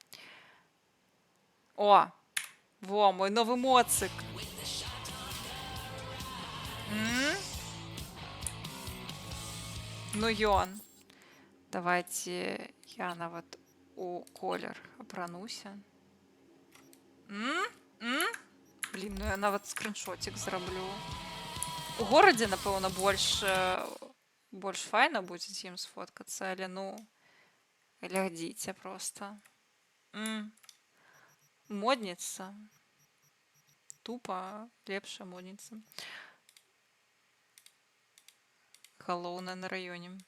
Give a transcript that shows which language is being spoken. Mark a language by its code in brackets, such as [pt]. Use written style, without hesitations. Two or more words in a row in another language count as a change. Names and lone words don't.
[be] О! Во, мой новы моцык. Ну, ён. Давайте я нават у колер апрануся. [uk] Блін, ну я навіть скріншотик зроблю. У городі, напевно, больш файно буде їм сфоткатися, але ну. [ru] Глядите просто. Модниця. [be] Тупо лепша модниця. Холодно на районі.